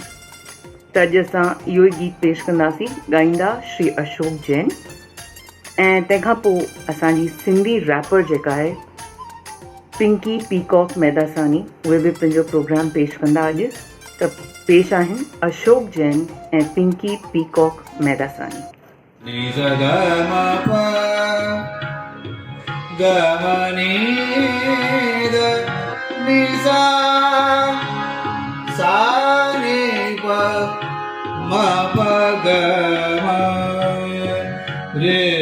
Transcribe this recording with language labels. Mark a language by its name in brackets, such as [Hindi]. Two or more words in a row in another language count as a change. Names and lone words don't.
[Sindhi] त अॼु असां इहो ई गीत पेश कंदासीं, ॻाईंदा श्री अशोक जैन। ऐं तंहिंखां पोइ असांजी सिंधी रैपर जेका आहे पिंकी पीकॉक मैदासानी, उहे बि पंहिंजो प्रोग्राम पेश कंदा अॼु। त पेश आहिनि अशोक जैन ऐं पिंकी पीकॉक मैदासानी। नि सा ग म प ग म नि द नि सा सा नि प म प ग म रे।